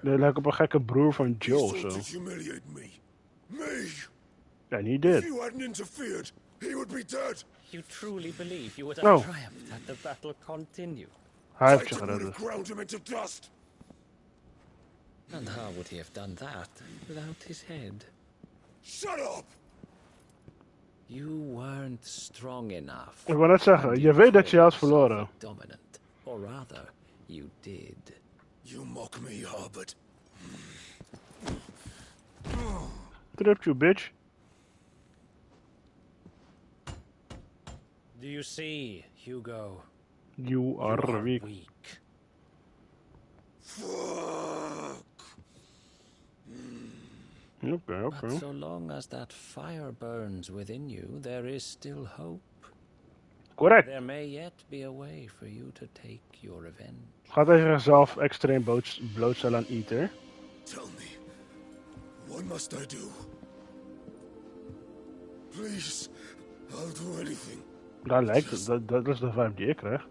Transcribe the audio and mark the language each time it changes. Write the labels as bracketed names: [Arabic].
[Dutch] Dit lijkt op een gekke broer van Joel zo. [English] Humiliate me. Me! [Dutch] Ja, niet dit. [English] If you hadn't interfered, he would be dead. You truly believe you would have triumphed had the battle continued? [Dutch] Hij heeft je gered. [English] Ground him into dust. And how would he have done that without his head? Shut up! You weren't strong enough. [Dutch] Ik wou net zeggen, je weet dat je had verloren. [English] Dominant, or rather, you did. You mock me, Harbert. Trip you, bitch. Do you see, Hugo? You are weak. Fuck. Okay. But so long as that fire burns within you, there is still hope. Correct. There may yet be a way for you to take your revenge. [Dutch] Gaat hij zichzelf extreem blootstellen aan Ether? [English] Tell me, what must I do? Please, I'll do anything. [Dutch] Daar lijkt het, dat is de vibe die ik krijg.